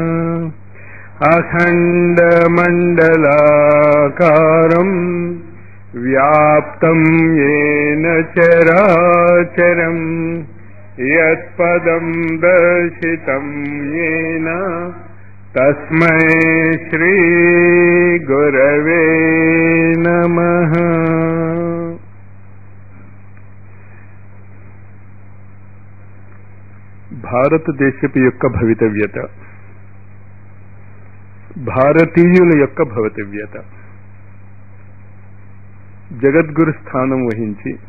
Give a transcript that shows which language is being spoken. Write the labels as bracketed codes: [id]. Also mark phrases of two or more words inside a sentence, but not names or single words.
[sa] अखण्डमण्डलाकारम् व्याप्तं येन चराचरं यत्पदं दर्शितं येन तस्मै श्री गुरवे नमः. [te] భారతదేశపు యొక్క భవితవ్యత, భారతీయుల యొక్క భవితవ్యత, జగద్గురు స్థానం వహించి